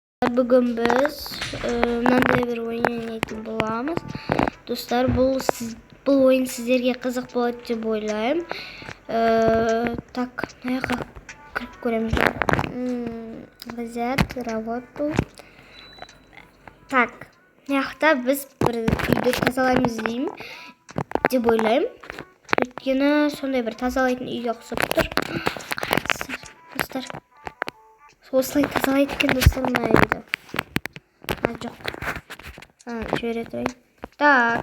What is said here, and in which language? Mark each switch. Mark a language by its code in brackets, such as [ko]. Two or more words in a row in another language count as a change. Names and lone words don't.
[kk] бүгін біз мынандай бір ойын ойнайтын боламыз. Достар, бұл ойын сіздерге қызық болады деп ойлаймын. Так, мына жаққа кіріп көреміз. [ru] Взять работу. [kk] Так, мына жақта біз бір үйді тазалаймыз деймін деп ойлаймын. Өйткені сондай бір тазалайтын үйге ұқсап тұр. Қараңыздар, достар. Осылай тазалайды екен, достар, мына үйді. Жоқ. Жібере тұрайын. Так.